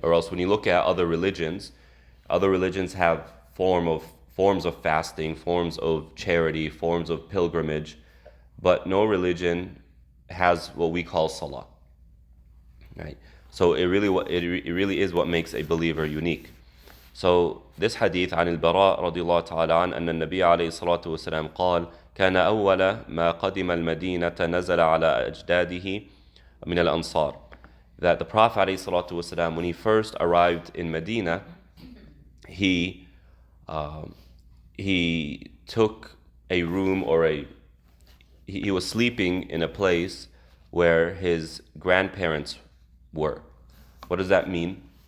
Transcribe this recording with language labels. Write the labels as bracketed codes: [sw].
[en] Or else when you look at other religions have forms of fasting, forms of charity, forms of pilgrimage, but no religion has what we call Salah. Right? So it really is what makes a believer unique. So this hadith [ar] عن البراء رضي الله تعالى عنه أن النبي عليه الصلاة والسلام قال كان أول ما قدم المدينة نزل على أجداده من الأنصار. [en] That the Prophet [ar] عليه الصلاة والسلام, [en] when he first arrived in Medina, he took a room, or he was sleeping in a place where his grandparents were. What does that mean?